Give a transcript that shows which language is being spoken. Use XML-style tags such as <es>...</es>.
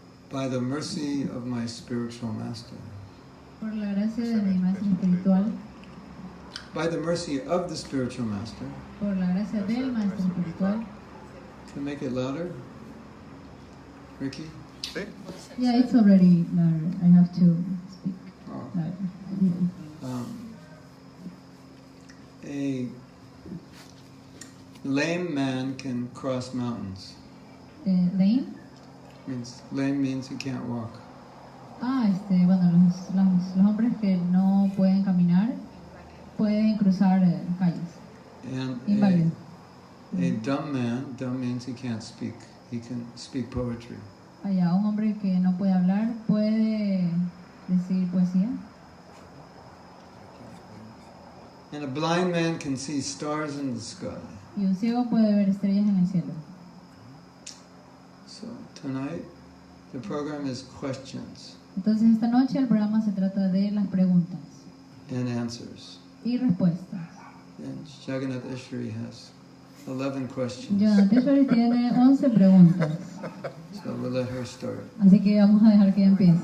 <en>By the mercy of my spiritual master.</en> <es>Por la gracia de mi maestro espiritual.</es> <en>By the mercy of the spiritual master.</en> <es>Por la gracia del maestro espiritual.</es> <en>Can I make it louder? Ricky? Yeah, it's already louder. I have to speak louder. A lame man can cross mountains. Lame? Lame means he can't walk.</en> <es>Bueno, los hombres que no pueden caminar pueden cruzar calles.</es> <en>And</en> <es>Inválido.</es> <en>a dumb man, dumb means he can't speak. He can speak poetry.</en> <es>Un hombre que no puede hablar puede decir poesía.</es> <en>And a blind man can see stars in the sky.</en> <es>Y un ciego puede ver estrellas en el cielo.</es> <en>So tonight, the program is questions.</en> <es>Entonces esta noche el programa se trata de las preguntas</es> <en>and answers.</en> <es>Y respuestas.</es> <en>And Jagannath Ishwari has 11 questions.</en> <es>Jagannath Ishwari tiene 11 preguntas.</es> <en>So we'll let her start.</en> <es>Así que vamos a dejar que ella empiece.</es>